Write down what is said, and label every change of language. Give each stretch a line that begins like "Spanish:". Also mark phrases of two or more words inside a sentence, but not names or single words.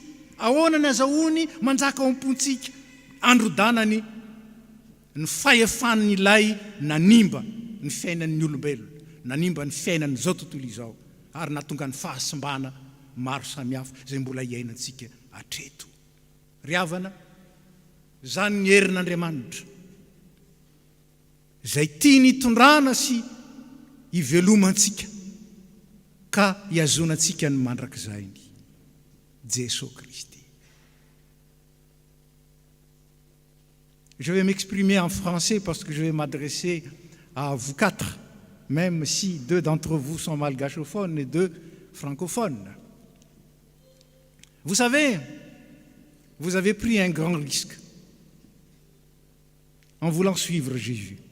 Malagasy: Ahoana ny azahoany manjaka ao am-pontsika? Androdanany ny fahefan'ny ilay nanimba ny fiainan'ny olombelona, nanimba ny fiainan'ny zao tontolo izao, ary natonga ny fahasimbana maro samihafa zay mbola iainantsika hatreto. Ry havana, zany ny herin'Andriamanitra zay tia ny tondrana sy ivelomantsika ka iazonantsika ny mandrakizay ny Jesosy Kristy.
French: Je vais m'exprimer en français parce que je vais m'adresser à vous quatre, même si 2 d'entre vous sont malgachophones et 2 francophones. Vous savez, vous avez pris un grand risque en voulant suivre Jésus.